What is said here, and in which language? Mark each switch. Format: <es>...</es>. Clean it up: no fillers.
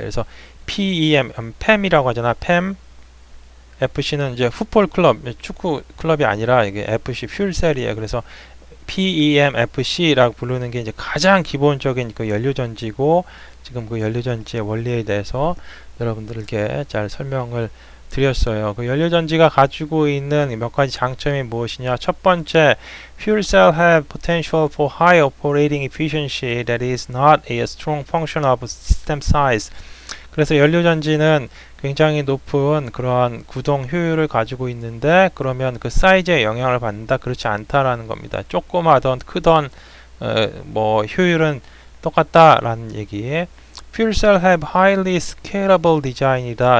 <ko>그래서 PEM, PEM이라고 하잖아. PEM, FC는 이제 풋볼 클럽, 축구 클럽이 아니라 이게 FC 퓨얼셀이에요. 그래서 PEM, FC라고 부르는 게 이제 가장 기본적인 그 연료전지고 지금 그 연료전지의 원리에 대해서 여러분들에게 잘 설명을 드렸어요. 그 연료전지가 가지고 있는 몇 가지 장점이 무엇이냐? 첫 번째,</ko> <en>fuel cell have potential for high operating efficiency that is not a strong function of system size.</en> <ko>그래서 연료전지는 굉장히 높은 그러한 구동 효율을 가지고 있는데 그러면 그 사이즈에 영향을 받는다? 그렇지 않다라는 겁니다. 조그마던 크던 뭐 효율은 똑같다라는 얘기에</ko> <en>Fuel cell have highly scalable design</en> <ko>이다.</ko>